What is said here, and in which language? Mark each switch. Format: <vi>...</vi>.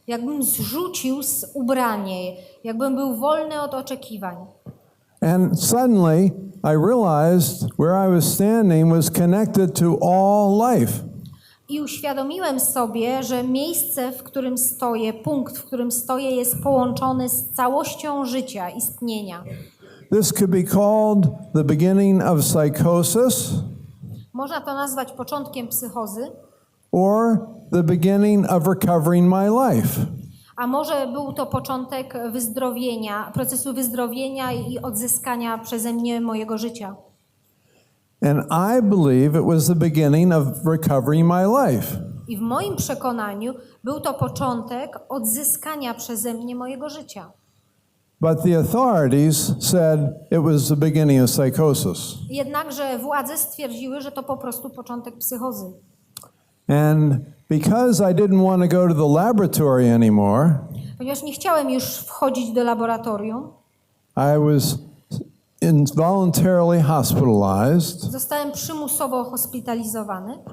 <pl>jakbym zrzucił z ubranie, jakbym był wolny od oczekiwań.</pl> <en>And suddenly I realized where I was standing was connected to all life.</en> <pl>I uświadomiłem sobie, że miejsce, w którym stoję, punkt, w którym stoję, jest połączony z całością życia, istnienia.</pl> <en>This could be called the beginning of psychosis,</en> <pl>Można to nazwać początkiem psychozy,</pl> <en>or the beginning of recovering my life.</en> <pl>a może był to początek wyzdrowienia, procesu wyzdrowienia i odzyskania przeze mnie mojego życia.</pl> <en>And I believe it was the beginning of recovering my life.</en> <pl>I w moim przekonaniu był to początek odzyskania przeze mnie mojego życia.</pl> <en>But the authorities said it was the beginning of psychosis.</en> <pl>Jednakże władze stwierdziły, że to po prostu początek psychozy.</pl> <en>And because I didn't want to go to the laboratory anymore,</en> <pl>Ponieważ nie chciałem już wchodzić do laboratorium,</pl> <en>I was involuntarily hospitalized</en> <pl>zostałem przymusowo hospitalizowany</pl>